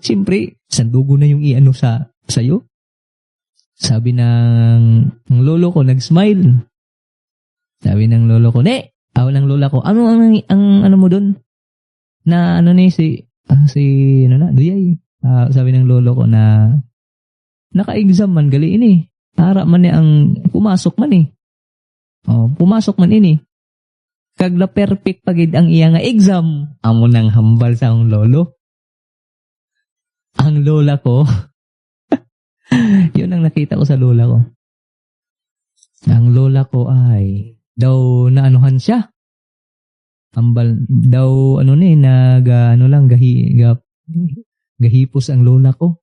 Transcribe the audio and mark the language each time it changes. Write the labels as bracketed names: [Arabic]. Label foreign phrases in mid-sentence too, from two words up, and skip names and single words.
[Filipino] Siyempre, sandugo na yung i-ano sa'yo. Sabi ng lolo ko, nag-smile. Sabi ng lolo ko, ng lola ko, ano mo dun? Na Duyay. Sabi ng lolo ko [Hiligaynon] na naka-exam man gali ini. [Filipino] Para man pumasok man eh. Pumasok man ini. [Hiligaynon] Kag na perfect pagid ang iya nga exam. Amo nang hambal sa akong lolo. [Filipino] Ang lola ko, yun ang nakita ko sa lola ko. Ang lola ko ay daw naanuhan siya. [Hiligaynon] Hambal daw gahipos ang lola ko.